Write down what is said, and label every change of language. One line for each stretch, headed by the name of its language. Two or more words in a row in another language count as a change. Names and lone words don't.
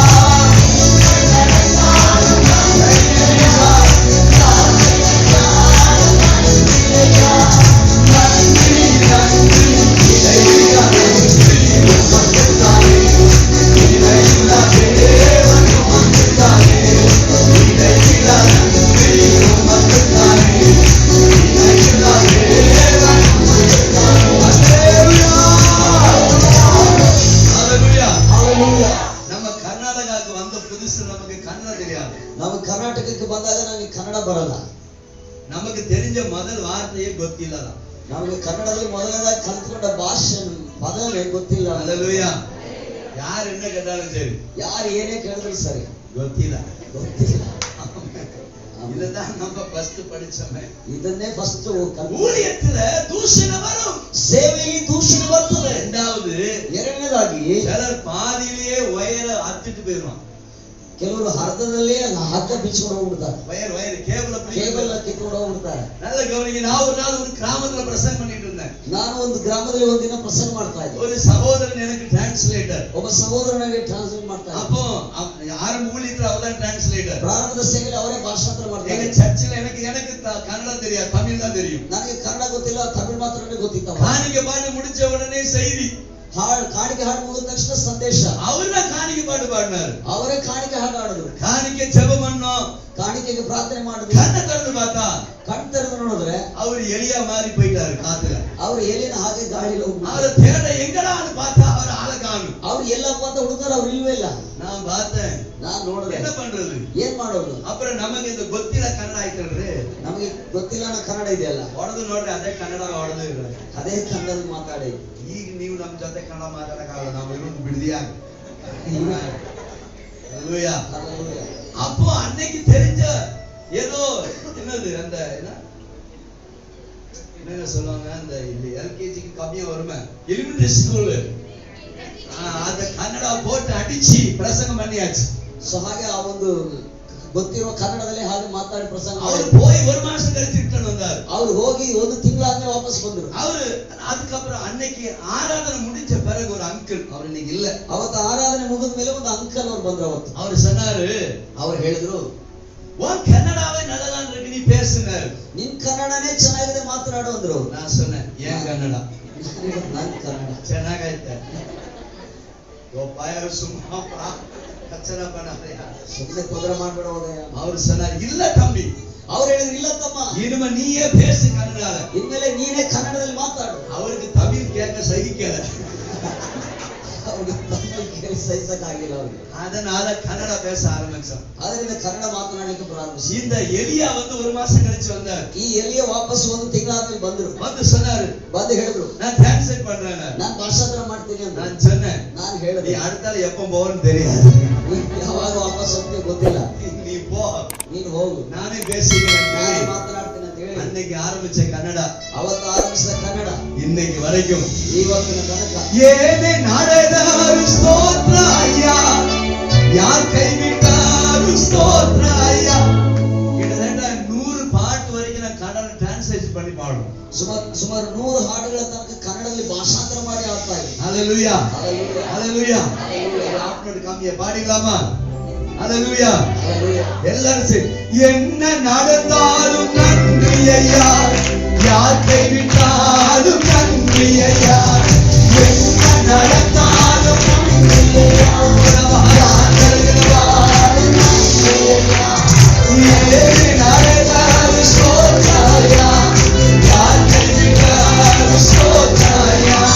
Tamil: நன்றி நன்றி இடைவிட நன்றி உமக்குத்தானே, இடைவிட தேவன் உமக்குத்தானே, இடைவிட நன்றி உமக்குத்தானே, இடைவிட தேவன் உமக்குத்தானே. ஹல்லேலூயா. Hallelujah. நம்ம கர்நாடகாவுக்கு வந்த புதுசு நமக்கு கன்னட தெரியாது.
Kannada: ನಾವು ಕರ್ನಾಟಕಕ್ಕೆ ಬಂದಾಗ ನಮಗೆ ಕನ್ನಡ ಬರಲ್ಲ.
Tamil: நமக்கு தெரிஞ்ச முதல் வார்த்தையே ಗೊತ್ತಿಲ್ಲ.
Kannada: ನಮಗೆ ಕನ್ನಡದಲ್ಲಿ ಮೊದಲನೇದಾಗಿ ಕಲ್ತ್ಕೊಂಡ ಭಾಷೆ ಪದವೇ ಗೊತ್ತಿಲ್ಲ.
Tamil: ஹல்லேலூயா. யார் என்ன கேட்டாலும் சரி
Kannada: ಯಾರು ಏನೇ ಕೇಳಿದ್ರು ಸರಿ ಗೊತ್ತಿಲ್ಲ. ಗೊತ್ತಿಲ್ಲ.
Tamil: இதுதான் நம்ம ஃபர்ஸ்ட் படிச்சோமே.
Kannada: ಇದನ್ನೇ ಫಸ್ಟ್
Tamil: ஊழியத்துல தூஷணம் வரும்.
Kannada: ಸೇವೆಯಲ್ಲಿ ದೂಷಣೆ ಬರ್ತದೆ.
Tamil: இரண்டாவது
Kannada: ಎರಡನೇದಾಗಿ
Tamil: சிலர் பாதியிலேயே ஒயர அத்துட்டு போயிடுவான்.
Kannada: ಕೆಲವರು ಅರ್ಧದಲ್ಲೇ ಹಗ್ಗ ಬಿಚ್ಕೊಂಡು ಹೋಗ್ಬಿಡ್ತಾರೆ.
English: wire cable
Kannada: ಕೇಬಲ್ ಕಿತ್ಕೊಂಡು ಹೋಗ್ಬಿಡ್ತಾರೆ.
Tamil: நல்ல கவனிங்க. நான் ஒரு நாள் ஒரு கிராமத்துல பிரசங்கம் பண்ணிட்டு இருந்தேன்.
Kannada: ನಾನು ಒಂದು ಗ್ರಾಮದಲ್ಲಿ ಒಂದಿನ ಪ್ರಸಂಗ ಮಾಡ್ತಾ ಇದ್ದೆ.
Tamil: ஒரு சகோதரன் எனக்கு டிரான்ஸ்லேட்டர்.
Kannada: ಒಬ್ಬ ಸಹೋದರನಿಗೆ ಟ್ರಾನ್ಸ್ಲೇಟ್ ಮಾಡ್ತಾ ಇದ್ದೆ.
Tamil: அப்போ ஆரம்ப ஊழியத்துல அவர்தான் டிரான்ஸ்லேட்டர்.
Kannada: ಪ್ರಾರಂಭದ ಸೇವೆಯಲ್ಲಿ ಅವರೇ ಭಾಷಾಂತರ ಮಾಡ್ತಾ
Tamil: எங்க
Kannada: ಇದ್ರು.
Tamil: சர்ச்சில் எனக்கு கன்னடம் தெரியாது, தமிழ் தான் தெரியும்.
Kannada: ನನಗೆ ಕನ್ನಡ ಗೊತ್ತಿಲ್ಲ, ತಮಿಳು ಮಾತ್ರನೇ ಗೊತ್ತಿತ್ತು.
Tamil: காணிக்கை பாட்டு முடிச்ச உடனே செய்தி.
Kannada: ಕಾಣಿಕೆ ಹಾಡು ಮುಗಿದ ತಕ್ಷಣ ಸಂದೇಶ.
Tamil: அவர்தான் காணிக்கை பாட்டு பாடினாரு.
Kannada: ಅವರೇ ಕಾಣಿಕೆ ಹಾಡು ಹಾಡಿದ್ರು.
Tamil: காணிக்கை ஜெபம் பண்ணோம்.
Kannada: ಕಾಣಿಕೆಗೆ ಪ್ರಾರ್ಥನೆ ಮಾಡಿದ್ರು.
Tamil: கண்ணை திறந்து பார்த்தா
Kannada: ಕಣ್ ತೆರೆದು ನೋಡಿದ್ರೆ
Tamil: அவர் எலியா மாறி போயிட்டாரு காத்துல.
Kannada: ಅವ್ರು ಎಲಿನ ಹಾಗೆ ಗಾಳಿಯಲ್ಲಿ ಹೋಗ್ಬಿಟ್ರು.
Tamil: அவரை தேட எங்கடான்னு பார்த்தா அவர் ஆளை காணும்.
Kannada: ಅವ್ರು ಎಲ್ಲಪ್ಪ ಅಂತ ಹುಡುಕರು, ಅವ್ರು ಇಲ್ವೇ ಇಲ್ಲ.
Tamil: நான் பார்த்தேன்.
Kannada: ನಾನ್ ನೋಡಿದೆ.
Tamil: என்ன பண்றது?
Kannada: ಏನ್ ಮಾಡೋದು?
Tamil: அப்புறம் நமக்கு இந்த
Kannada: ಗೊತ್ತಿಲ್ಲ ಕನ್ನಡ ಆಯ್ತಲ್ರಿ. ನಮಗೆ ಗೊತ್ತಿಲ್ಲ ಅನ್ನೋ ಕನ್ನಡ ಇದೆಯಲ್ಲ, ಹೊಡೆದು ನೋಡ್ರಿ ಅದೇ ಕನ್ನಡ ಹೊಡೆದು ಅದೇ ಕನ್ನಡದಲ್ಲಿ ಮಾತಾಡಿ. ಈಗ ನೀವು ನಮ್ಮ ಜೊತೆ ಕನ್ನಡ ಮಾತಾಡಕ್ಕಾಗಲ್ಲ, ನಾವು ಇರೋದು ಬಿಡದಿಯಾಗ.
Tamil: ஹல்லேலூயா. Hallelujah. அப்போ அன்னைக்கு தெரிஞ்ச ஏதோ என்னது அந்த என்ன சொல்லுவாங்க, அந்த எல்கேஜிக்கு கம்மியா வருமே
English: elementary school,
Tamil: அந்த கன்னடா போட்டு அடிச்சு பிரசங்கம் பண்ணியாச்சு.
Kannada: ಸೊ ಹಾಗೆ ಆ ಒಂದು ಗೊತ್ತಿರುವ ಕನ್ನಡದಲ್ಲಿ ಹಾಗೆ ಮಾತಾಡಿ ಪ್ರಸಂಗ
Tamil: அவர்
Kannada: ಮಾಡಿದ್ರು.
Tamil: போய் ஒரு மாசம் கழிச்சு ரிட்டர்ன் வந்தார்.
Kannada: ಅವ್ರು ಹೋಗಿ ಒಂದು ತಿಂಗಳಾದ್ಮೇಲೆ ವಾಪಸ್ ಬಂದ್ರು.
Tamil: அவரு அதுக்கப்புறம் அன்னைக்கு ஆராதனை முடிஞ்ச பிறகு ஒரு அங்கிள், அவர் இன்னைக்கு இல்ல,
Kannada: ಅವತ್ತು ಆರಾಧನೆ ಮುಗಿದ ಮೇಲೆ ಒಂದು ಅಂಕಲ್ ಅವ್ರು ಬಂದ್ರು. ಅವತ್ತು
Tamil: அவர் சொன்னாரு,
Kannada: ಅವ್ರು ಹೇಳಿದ್ರು,
Tamil: உன் கன்னடாவே நல்லதான் இருக்கு, நீ பேசுனாரு.
Kannada: ನಿನ್ ಕನ್ನಡನೇ ಚೆನ್ನಾಗಿದೆ, ಮಾತನಾಡು ಅಂದ್ರು.
Tamil: நான் சொன்னேன், ஏன் கன்னடா
Kannada: ನನ್ ಕನ್ನಡ ಚೆನ್ನಾಗೈತೆ,
Tamil: சும்மா கச்சனை பண்ணாதையா,
Kannada: ಸುಮ್ಮನೆ ತೊಂದರೆ ಮಾಡ್ಬೇಡ ಹೋದಯ್ಯ.
Tamil: அவர் சொன்னார், இல்ல தம்பி,
Kannada: ಅವ್ರು ಹೇಳಿದ್ರು, ಇಲ್ಲ ತಮ್ಮ,
Tamil: இனிமே நீயே பேசு கன்னடால.
Kannada: ಇನ್ಮೇಲೆ ನೀನೇ ಕನ್ನಡದಲ್ಲಿ ಮಾತಾಡು.
Tamil: அவருக்கு தமிழ் கேட்க சகிக்கல.
Kannada: ಅವ್ರಿಗೆ ತಮಿಳು ಕೇಳಿ ಸಹಿಸಕ್ಕಾಗಿಲ್ಲ ಅವ್ರಿಗೆ.
Tamil: அதனால கன்னடா பேச ஆரம்பிச்சான்.
Kannada: ಅದರಿಂದ ಕನ್ನಡ ಮಾತನಾಡಲಿಕ್ಕೆ ಪ್ರಾರಂಭಿಸಿ.
Tamil: இந்த எலியா வந்து ஒரு மாசம் கழிச்சு வந்தார்.
Kannada: ಈ ಎಲಿಯ ವಾಪಸ್ ಒಂದು ತಿಂಗಳಾದ್ಮೇಲೆ ಬಂದ್ರು.
Tamil: வந்து சொன்னாரு,
Kannada: ಬಂದು ಹೇಳಿದ್ರು,
Tamil: நான் டிரான்ஸ்லேட் பண்றேன்,
Kannada: ನಾನ್ ಭಾಷಾಂತರ ಮಾಡ್ತೀನಿ ಅಂತ.
Tamil: நான் சொன்னேன்,
Kannada: ನಾನು
Tamil: நீ
Kannada: ಹೇಳಿದೆ,
Tamil: அடுத்தால எப்ப போறன்னு தெரியாது,
Kannada: ಯಾವಾಗ ವಾಪಸ್ ಹೋಗ್ತೀವಿ ಗೊತ್ತಿಲ್ಲ,
Tamil: நீ போ,
Kannada: ನೀನು ಹೋಗು,
Tamil: நானே பேசிக்கிறேன்.
Kannada: ನಾನೇ ಮಾತನಾಡ್ತೀನಿ ಅಂತ ಹೇಳಿ
Tamil: அன்னைக்கு ஆரம்பிச்ச கன்னடா
Kannada: ಅವತ್ತು ಆರಂಭಿಸಿದ ಕನ್ನಡ
Tamil: இன்னைக்கு வரைக்கும்
Kannada: ಇವತ್ತಿನ ತನಕ
Tamil: ஏனே நடந்தாரு ஸ்தோத்திர ஐயா, யார் கைவிட்டாரு ஸ்தோத்திர ஐயா. கிட்டத்தட்ட 100 பாட்டு வரைக்கும் ಹಾಡು.
Kannada: ಸುಮಾರು 100 ಹಾಡುಗಳ ತನಕ ಕನ್ನಡದಲ್ಲಿ ಭಾಷಾಂತರ ಮಾಡಿ ಆಡ್ತಾ ಇದೆ.
Tamil: ஹalleluya ஹalleluya ஆப்னோட காமிய பாடிடலாமா? ஹalleluya எல்லாரும் சரி. என்ன நடந்தாலும் நன்றி ஐயா, யார் கைவிட்டாலும் நன்றி ஐயா, என்ன நடந்தாலும் நன்றி ஐயா, யார் கைவிட்டாலும் நன்றி ஐயா, ஏது நடந்தாலும் சோதனையா, யார் கைவிட்டாலும் சோதனையா,